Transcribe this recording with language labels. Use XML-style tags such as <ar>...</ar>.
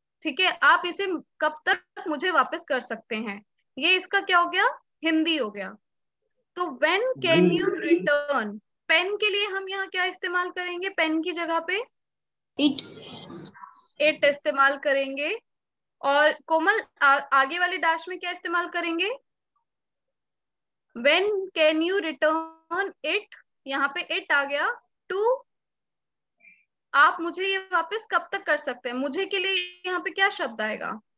<hi>ठीक है, आप इसे कब तक मुझे वापस कर सकते हैं, ये इसका क्या हो गया? हिंदी हो गया। तो</hi> <en>when can you return,</en> <hi>pen के लिए हम यहाँ क्या इस्तेमाल करेंगे? पेन की जगह पे इट इस्तेमाल करेंगे। और कोमल, आगे वाले डैश में क्या इस्तेमाल करेंगे?</hi> <en>When can you return it,</en> <hi>यहाँ पे</hi> <en>it</en> <hi>आ गया। to, आप मुझे ये वापस कब तक कर सकते हैं, मुझे के लिए यहाँ पे क्या शब्द आएगा?</hi>